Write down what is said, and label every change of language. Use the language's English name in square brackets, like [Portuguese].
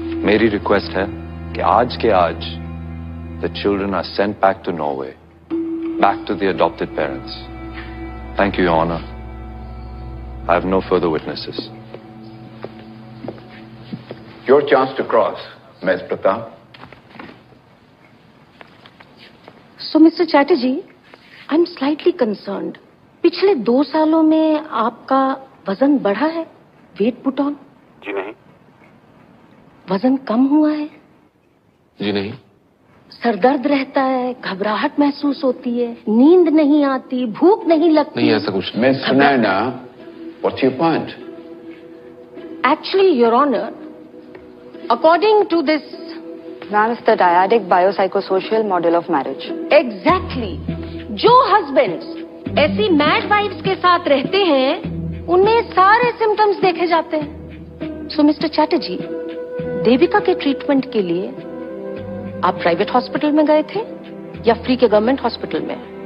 [Hindi] मेरी request है कि आज के आज [English] the children are sent back to Norway, back to the adopted parents. Thank you, Your Honor. I have no further witnesses. Your chance to cross, Ms. Pratap. So, Mr. Chatterjee, I'm slightly concerned. [Hindi] पिछले 2 सालों में आपका वजन बढ़ा है? [English] Weight put on? [Hindi] जी नहीं. वजन कम हुआ है? जी नहीं. सर दर्द रहता है, घबराहट महसूस होती है, नींद नहीं आती, भूख नहीं लगती? नहीं, ऐसा कुछ. [English] Miss Naina, what's your point? Actually, Your Honor, according to this, Ma'am, it's the dyadic biopsychosocial model of marriage. Exactly. [Hindi] जो husbands ऐसी mad wives के साथ रहते हैं, उनमें सारे symptoms देखे जाते हैं. [English] So, Mr. [Hindi] Chatterjee, देविका के ट्रीटमेंट के लिए आप प्राइवेट हॉस्पिटल में गए थे या फ्री के गवर्नमेंट हॉस्पिटल में?